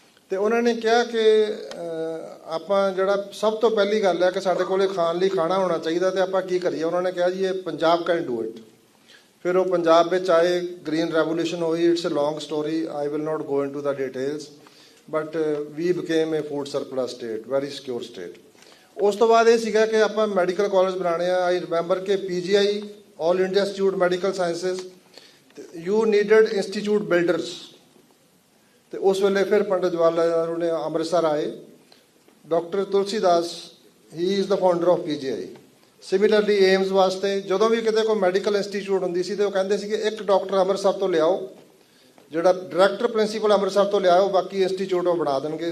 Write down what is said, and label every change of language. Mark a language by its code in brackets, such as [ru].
[pa] ਤੇ ਉਹਨਾਂ ਨੇ ਕਿਹਾ ਕਿ ਆਪਾਂ ਜਿਹੜਾ ਸਭ ਤੋਂ ਪਹਿਲੀ ਗੱਲ ਹੈ ਕਿ ਸਾਡੇ ਕੋਲੇ ਖਾਣ ਲਈ ਖਾਣਾ ਹੋਣਾ ਚਾਹੀਦਾ ਤੇ ਆਪਾਂ ਕੀ ਕਰੀਏ। ਉਹਨਾਂ ਨੇ ਕਿਹਾ ਜੀ ਇਹ ਪੰਜਾਬ [en] Can do it. [pa] ਫਿਰ ਉਹ ਪੰਜਾਬ ਵਿੱਚ ਆਏ, ਗ੍ਰੀਨ ਰੈਵੋਲੂਸ਼ਨ ਹੋਈ। [en] It's a long story, I will not go into the details, but we became a food surplus state, very secure state. [pa] ਉਸ ਤੋਂ ਬਾਅਦ ਇਹ ਸੀਗਾ ਕਿ ਆਪਾਂ ਮੈਡੀਕਲ ਕਾਲਜ ਬਣਾਉਣੇ ਆ। [en] I remember ਕਿ PGI All India Institute Medical Sciences, you needed institute builders. [pa] ਤੇ ਉਸ ਵੇਲੇ ਫਿਰ ਪੰਡਿਤ ਜਵਾਹਰ ਲਾਲ ਨਹਿਰੂ ਨੇ ਅੰਮ੍ਰਿਤਸਰ ਆਏ। Doctor Tulsidas [en] He is the founder of PGI। [pa] Similarly AIIMS ਵਾਸਤੇ ਜਦੋਂ ਵੀ ਕਿਤੇ ਕੋਈ ਮੈਡੀਕਲ ਇੰਸਟੀਚਿਊਟ ਹੁੰਦੀ ਸੀ ਤੇ ਉਹ ਕਹਿੰਦੇ ਸੀ ਕਿ ਇੱਕ ਡਾਕਟਰ ਅੰਮ੍ਰਿਤਸਰ ਤੋਂ ਲਿਆਓ, ਜਿਹੜਾ ਡਾਇਰੈਕਟਰ ਪ੍ਰਿੰਸੀਪਲ ਅੰਮ੍ਰਿਤਸਰ ਤੋਂ ਲਿਆਓ, ਬਾਕੀ ਇੰਸਟੀਚਿਊਟ ਉਹ ਬਣਾ ਦੇਣਗੇ।